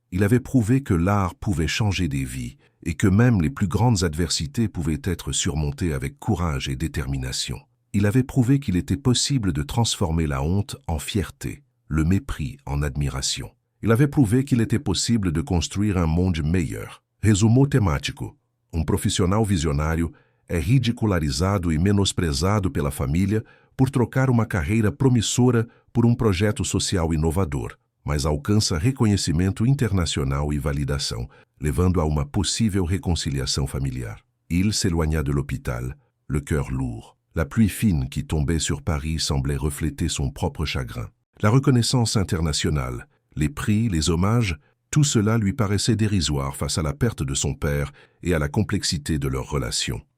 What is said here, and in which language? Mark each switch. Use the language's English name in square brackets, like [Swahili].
[French] Il avait prouvé que l'art pouvait changer des vies et que même les plus grandes adversités pouvaient être surmontées avec courage et détermination. Il avait prouvé qu'il était possible de transformer la honte en fierté, le mépris en admiration. Il avait prouvé qu'il était possible de construire un monde meilleur. [Portuguese] Resumo temático. Profissional visionário é ridicularizado e menosprezado pela família por trocar uma carreira promissora por projeto social inovador, mas alcança reconhecimento internacional e validação, levando a uma possível réconciliation familiar. [French] Il s'éloigna de l'hôpital, le cœur lourd. La pluie fine qui tombait sur Paris semblait refléter son propre chagrin. La reconnaissance internationale, les prix, les hommages, tout cela lui paraissait dérisoire face à la perte de son père et à la complexité de leurs relations.